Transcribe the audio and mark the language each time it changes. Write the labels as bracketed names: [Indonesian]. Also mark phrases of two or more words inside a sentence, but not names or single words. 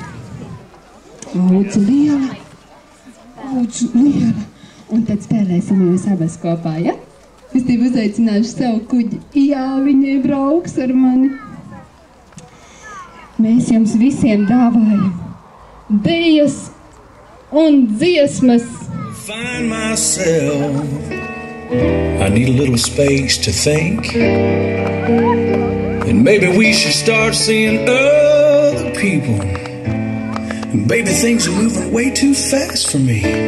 [Latvian] Lūdzu liela. Lūdzu liela. Un tad spēlēsim jūs abas kopā, ja? Es tev uzaicināšu savu kuģi. Jā, viņai brauks ar mani. Mēs jums visiem dāvājam dejas un dziesmas. [English] Find myself, I need a little space to think, and maybe we should start seeing other people, and baby, things are moving way too fast for me.